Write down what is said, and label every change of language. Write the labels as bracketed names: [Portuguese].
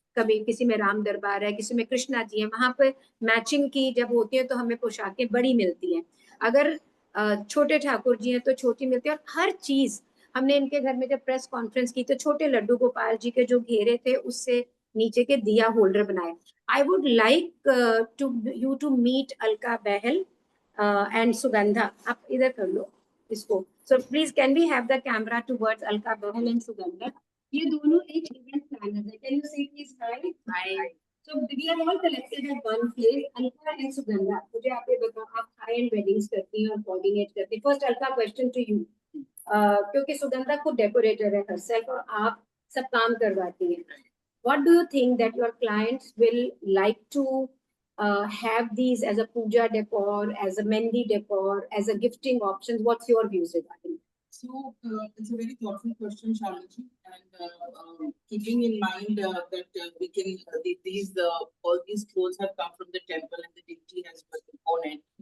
[Hindi] कभी किसी में राम दरबार है, किसी में कृष्णा जी है, वहां पे मैचिंग की जब होती है तो हमें पोशाकें बड़ी मिलती हैं। अगर छोटे ठाकुर जी हैं तो छोटी मिलती है। और हर चीज हमने इनके घर में जब प्रेस कॉन्फ्रेंस की तो छोटे लड्डू गोपाल जी के जो घेरे थे उससे नीचे के दिया होल्डर बनाए। [English] I would like you to meet Alka Behel and Sugandha. [Hindi] आप इधर कर लो इसको। [English] So please can we have the camera towards Alka Behel and Sugandha? [Hindi] ये दोनों एक event planners है। [English] Can you say please hi? Hi. So we are all collected at one place. Alka and Sugandha. [Hindi] मुझे आप ये बताओ, आप [English] high end weddings [Hindi] करती हैं और coordinate करती हैं। [English] First Alka, question to you. [Hindi] क्योंकि सुगंधा खुद डेकोरेटर है herself और आप सब काम करवाती हैं। [English] What do you think that your clients will like to have these as a puja decor, as a mendi decor, as a gifting options? What's your views regarding? So it's a very thoughtful question, Shalini, and keeping in mind that we can all these clothes have come from the temple and the deity has been on it.